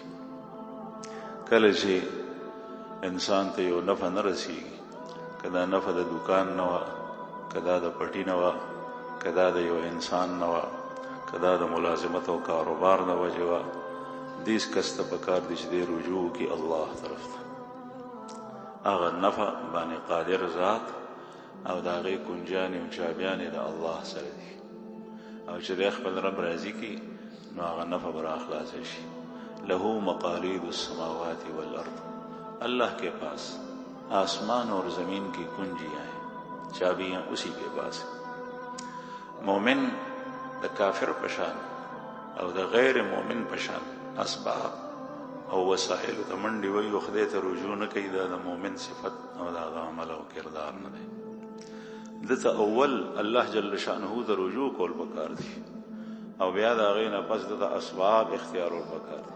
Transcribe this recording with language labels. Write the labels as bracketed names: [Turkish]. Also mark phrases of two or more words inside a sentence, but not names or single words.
[Pashto] کله چې انسان ته یو نفع نه رسېږي، که دا نفع د دوکان نه وه، که دا د پټي نه وه، که دا د یو انسان نه وه، که دا د ملازمت او کاروبار نه وجې وه، دیس کس ته پکار دی چې دی رجوع وکړي الله طرف ته. هغه نفع باندې قادر ذات او د هغې کنجانې او چابیانې د الله سره دي. او چې د خپل رب راضي کی نو هغه نفع بر اخلاص شي. [Arabic] له مقاليد السماوات والارض، [Urdu] اللہ کے پاس آسمان اور زمین کی کنجیاں ہیں، چابیاں اسی کے پاس ہیں. [Pashto] مومن د کافر پشان او د غیر مومن پشان اسباب او وسائل ته منډي وي او خدای ته رجوع نه کوي، دا د مومن صفت او دا د عمل او کردار نه دی. دته اول الله جل شانه ته رجوع کول پکار دي او بیا دا غي نه پس د اسباب اختیارول پکار دي.